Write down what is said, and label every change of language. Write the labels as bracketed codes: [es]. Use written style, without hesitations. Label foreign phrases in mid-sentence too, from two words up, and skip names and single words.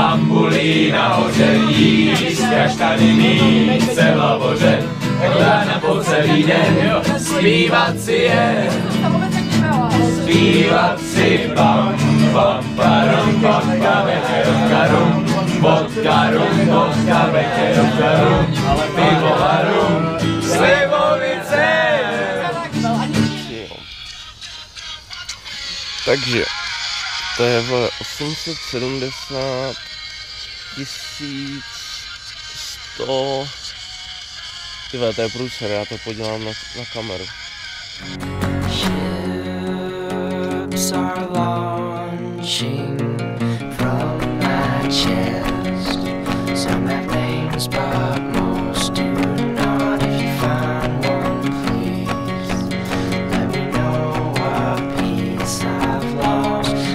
[cs] bambulí nahoře, jíst kaštany, mít se v lavoře, rána po celý den, zpívat si je, zpívat si pam, pam, param, pam, kavekerovka, rum, vodka, rum, vodka, vekerovka, rum, pivo a rum, slivovice. Takže to je v 870 1100. Tyhle, to je průser, já to podívám na kameru. [en] Ships are launching from my chest. Some have names, but most do not. If you find one, please let me know what piece I've lost.